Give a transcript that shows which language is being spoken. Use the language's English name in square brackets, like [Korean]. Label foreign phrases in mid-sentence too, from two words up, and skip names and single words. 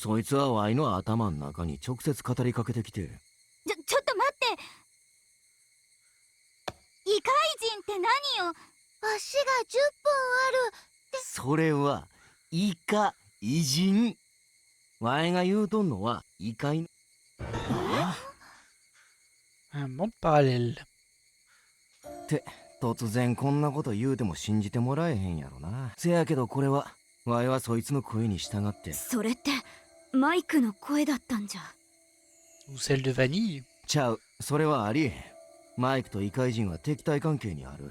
[Japanese] そいつはワイの頭の中に直接語りかけてきて。ちょっと待って。異界人って何よ。足が10本ある。それは異界人。ワイが言うとんのは異界。 [French] Un monde parallèle. [Japanese] って突然こんなこと言うても信じてもらえへんやろな。せやけどこれはワイはそいつの声に従って。それってマイクの声だったんじゃ。 [French] Ou celle de Vanille. [Japanese] ちゃう、それはありえへん。マイクと異界人は敵対関係にある。